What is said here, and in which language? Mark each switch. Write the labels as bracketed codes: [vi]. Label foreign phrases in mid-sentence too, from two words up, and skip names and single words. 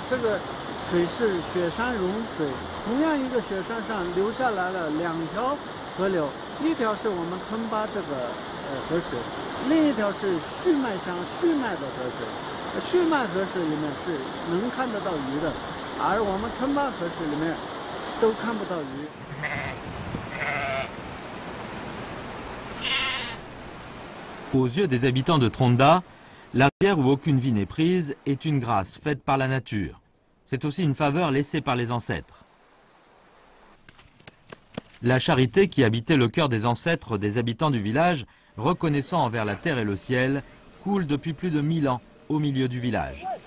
[zh] 这个水是雪山融水，同样一个雪山上流下来了2条河流，一条是我们吞巴这个河水。另一条是旭麦乡旭麦的河水，旭麦河水里面是能看得到鱼的，而我们吞巴河水里面都看不到鱼。 [fr] Aux yeux des habitants de Tronda, la rivière où aucune vie n'est prise est une grâce faite par la nature. C'est aussi une faveur laissée par les ancêtres. La charité qui habitait le cœur des ancêtres des habitants du village, reconnaissant envers la terre et le ciel, coule depuis plus de 1000 ans au milieu du village.